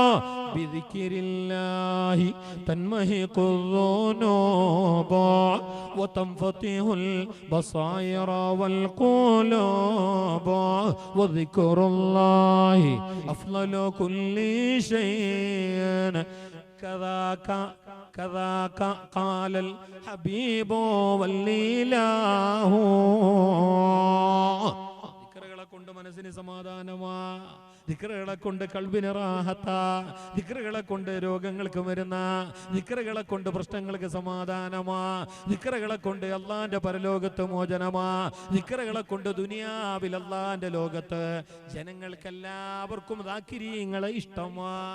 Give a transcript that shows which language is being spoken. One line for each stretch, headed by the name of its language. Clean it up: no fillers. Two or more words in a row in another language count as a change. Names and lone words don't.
Arabic: بذكر الله تنمحق الذنوب وتنفتح البصائر والقلوب وذكر الله أفضل كل شيء كذاك قال الحبيب والإله.
Malayalam: ദിക്റുകളെ കൊണ്ട് മനസ്സിന് സമാധാനമാ, ദിക്റുകളെ കൊണ്ട് കൽബിന് റാഹത്താ, ദിക്റുകളെ കൊണ്ട് രോഗങ്ങൾക്ക് വരുന്ന, ദിക്റുകളെ കൊണ്ട് പ്രശ്നങ്ങൾക്ക് സമാധാനമാ, ദിക്റുകളെ കൊണ്ട് അള്ളാന്റെ പരലോകത്ത് മോചനമാ, ദിക്റുകളെ കൊണ്ട് ദുനിയാവിൽ അള്ളാന്റെ ലോകത്ത് ജനങ്ങൾക്കെല്ലാവർക്കും ദാക്കിരീങ്ങളെ ഇഷ്ടമാ.